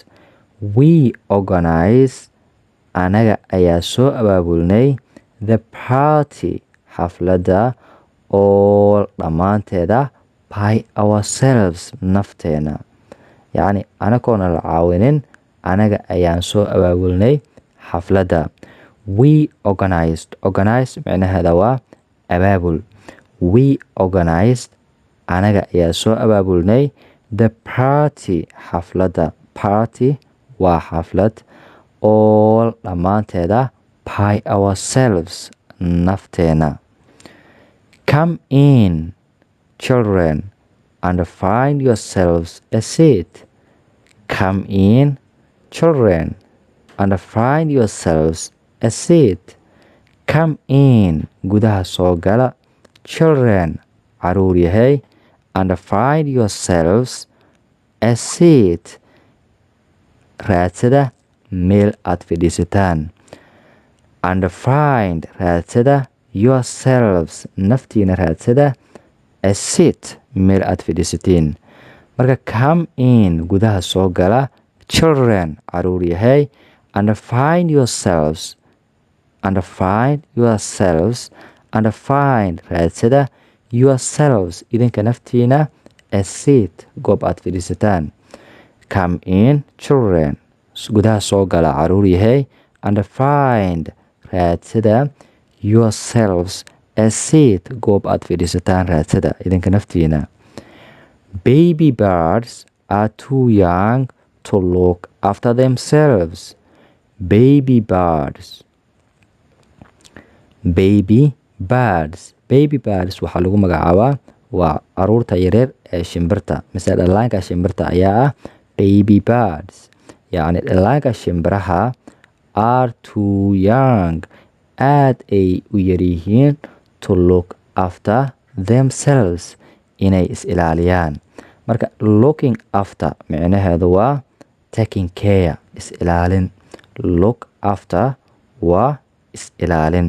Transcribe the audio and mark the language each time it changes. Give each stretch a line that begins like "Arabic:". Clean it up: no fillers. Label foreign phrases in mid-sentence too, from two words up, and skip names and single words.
English: We organized
Somali: anaga ayaa soo abaabulnay
English: the party xafladda all dhammaanteeda by ourselves nafteena.
Somali: Yacni anagoona la caawinin anaga ayaan soo abaabulnay xafladda.
English: We organized
Somali: micnaheeda waa abaabul.
English: We organized
Somali: anaga ayaa soo abaabulnay
English: the party
Somali: xafladda. Party waa xaflad. All dhammaanteeda by ourselves nafteena.
English: Come in children and find yourselves a seat. Come in children and find yourselves a seat. Come in
Somali: gudaha soo gala
English: children
Somali: caruur yahay
English: and find yourselves a seat.
Somali: Raadsada meel aad fadhiisataan.
English: And find
Somali: raadsada yourselves naftiina raadsada
English: a seat
Somali: meel aad fadhiisatiin. Marka
English: come in
Somali: gudaha soo gala children caruur yahay
English: and find yourselves and find
Somali: raadsada yourselves idinka naftiina
English: a seat
Somali: goob aad fadhiisataan.
English: Come in children
Somali: gudaha soo gala caruur yahay
English: and find
Somali: raadsada
English: yourselves a seat
Somali: goob aad fadhiisataan raadsada idinka naftiina.
English: Baby birds are too young to look after themselves. Baby birds. Baby birds
Somali: waxaa lagu magacaabaa waa caruurta yaryar ee shimbirta mise dhallaanka shimbirta ayaa ah
English: baby birds.
Somali: yacni dhallaanka shimbiraha
English: are too young
Somali: aad ay u yaryihiin
English: to look after themselves
Somali: inay is ilaaliyaan. marka
English: looking after
Somali: micnaheedu waa
English: taking care
Somali: is ilaalin.
English: look after
Somali: waa is ilaalin.